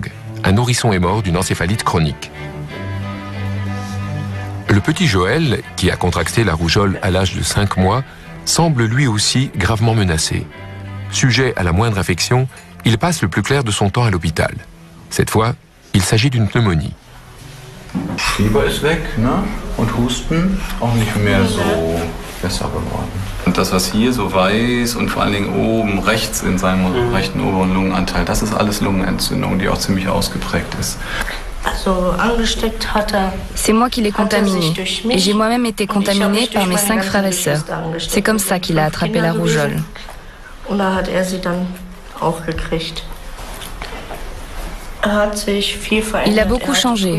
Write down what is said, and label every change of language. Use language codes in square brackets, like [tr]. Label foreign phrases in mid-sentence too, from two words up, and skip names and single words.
[fr] Un nourrisson est mort d'une encéphalite chronique. Le petit Joël, qui a contracté la rougeole à l'âge de 5 mois, semble lui aussi gravement menacé. Sujet à la moindre infection, il passe le plus clair de son temps à l'hôpital. Cette fois, il s'agit d'une pneumonie. [de] Fieber ist weg, ne? Und Husten auch nicht mehr so besser geworden. Und das, was hier so weiß und vor allen Dingen oben rechts in seinem rechten oberen Lungenanteil, das ist alles Lungenentzündung, die auch ziemlich ausgeprägt ist. [fr] C'est moi qui l'ai contaminé. Et j'ai moi-même été contaminé par mes 5 frères et sœurs. C'est comme ça qu'il a attrapé la rougeole. Il a beaucoup changé.